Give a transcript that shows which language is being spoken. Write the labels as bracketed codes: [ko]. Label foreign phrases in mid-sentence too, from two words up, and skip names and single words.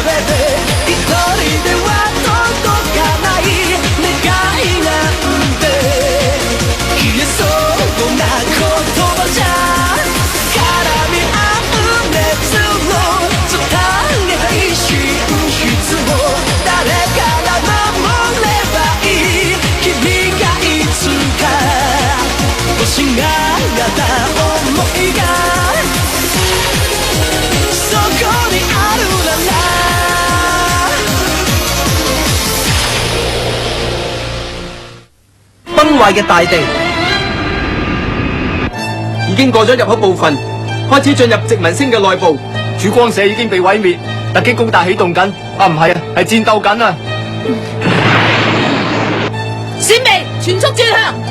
[ja] て一人では届かない願いなんて消えそうな言葉じゃ絡み合う熱を伝えたい真実を誰から守ればいい君がいつか欲しがった想いが [yue] 崩壞嘅大地已經過咗入口部分，開始進入殖民星嘅內部。曙光社已經被毀滅，突擊攻打啟動緊。啊，唔係啊，係戰鬥緊啊！閃微，全速轉向。